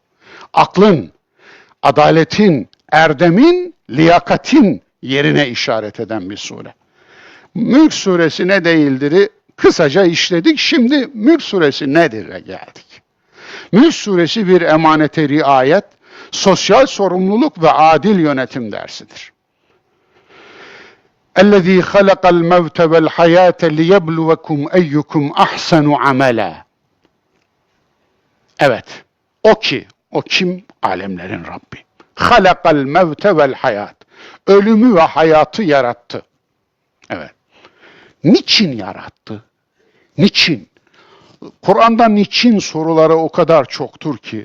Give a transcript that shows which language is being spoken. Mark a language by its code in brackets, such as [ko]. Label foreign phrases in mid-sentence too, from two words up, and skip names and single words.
[tr] Aklın, adaletin, erdemin, liyakatin yerine işaret eden bir sure. Mülk suresi ne değildir'i kısaca işledik. Şimdi Mülk suresi nedir'e geldik. Mülk suresi bir emanete riayet, sosyal sorumluluk ve adil yönetim dersidir. [ar] اَلَّذ۪ي خَلَقَ الْمَوْتَ وَالْحَيَاةَ لِيَبْلُوَكُمْ اَيُّكُمْ اَحْسَنُ عَمَلًا. [tr] Evet, o kim? Alemlerin Rabbi. [ar] خَلَقَ الْمَوْتَ وَالْحَيَاةَ. [tr] Ölümü ve hayatı yarattı. Evet. Niçin yarattı? Niçin? Kur'an'da niçin soruları o kadar çoktur ki.